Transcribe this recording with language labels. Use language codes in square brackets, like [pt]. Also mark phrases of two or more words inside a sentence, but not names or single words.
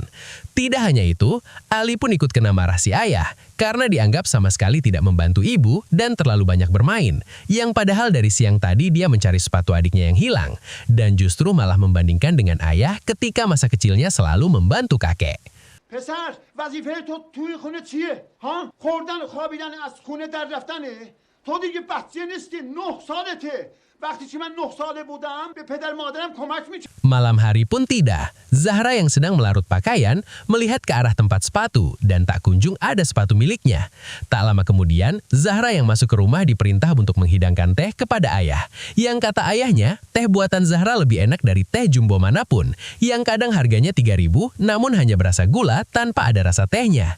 [id] Tidak hanya itu, Ali pun ikut kena marah si ayah karena dianggap sama sekali tidak membantu ibu dan terlalu banyak bermain, yang padahal dari siang tadi dia mencari sepatu adiknya yang hilang, dan justru malah membandingkan dengan ayah ketika masa kecilnya selalu membantu kakek. [fa] پسر وظیفه تو توی خونه چیه؟ ها؟ خوردن و خوابیدن از خونه در رفتنه؟ تو دیگه بچه نیستی 9 سالته وقتی که من 9 ساله بودم به پدر مادرم کمک می‌کردم. [id] Malam hari pun tidak. Zahra yang sedang melarut pakaian melihat ke arah tempat sepatu dan tak kunjung ada sepatu miliknya. Tak lama kemudian, Zahra yang masuk ke rumah diperintah untuk menghidangkan teh kepada ayah. Yang kata ayahnya, teh buatan Zahra lebih enak dari teh jumbo manapun, yang kadang harganya 3.000 namun hanya berasa gula tanpa ada rasa tehnya.